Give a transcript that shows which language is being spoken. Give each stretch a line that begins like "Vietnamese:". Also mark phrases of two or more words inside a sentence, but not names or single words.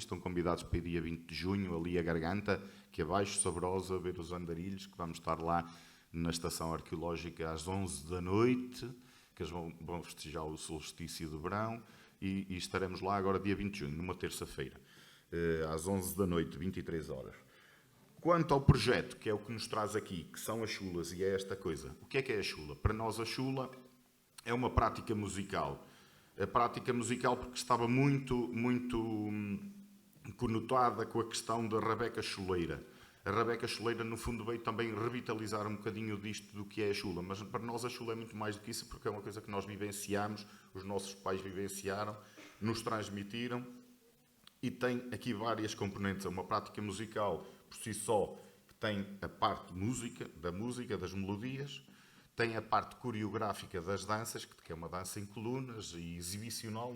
Portuguese: Estão convidados para o dia 20 de junho, ali a Garganta, que abaixo, Sabrosa, a ver os andarilhos, que vamos estar lá na Estação Arqueológica às 11 da noite, que eles vão festejar o solstício de verão, e estaremos lá agora dia 20 de junho, numa terça-feira, às 11 da noite, 23 horas. Quanto ao projeto, que é o que nos traz aqui, que são as chulas, e é esta coisa. O que é a chula? Para nós a chula é uma prática musical. A prática musical porque estava muito conotada com a questão da rabeca chuleira. A rabeca chuleira, no fundo, veio também revitalizar um bocadinho disto do que é a chula, mas para nós a chula é muito mais do que isso, porque é uma coisa que nós vivenciamos, os nossos pais vivenciaram, nos transmitiram, e tem aqui várias componentes. É uma prática musical por si só, que tem a parte da música, das melodias, tem a parte coreográfica das danças, que é uma dança em colunas e exibicional.